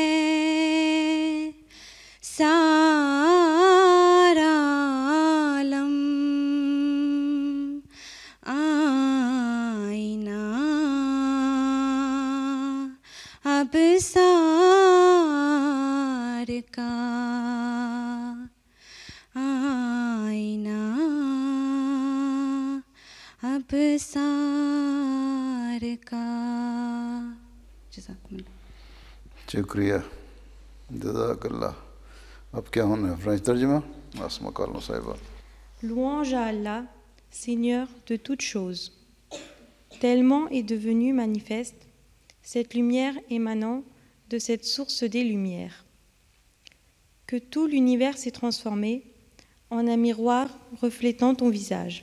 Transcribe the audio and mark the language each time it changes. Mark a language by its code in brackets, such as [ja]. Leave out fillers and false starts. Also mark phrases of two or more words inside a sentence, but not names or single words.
[ur] سارا عالم آئینہ ابصار کا آئینہ ابصار کا [ar] جزاکم اللہ شکریہ جزاک اللہ. [ur] اب کیا ہونا ہے فرینچ ترجمہ آسما کالم صاحبہ. [fr] Louange à Allah, Seigneur de toutes choses. Tellement est devenue manifeste cette lumière émanant de cette source des lumières, que tout l'univers s'est transformé en un miroir reflétant ton visage.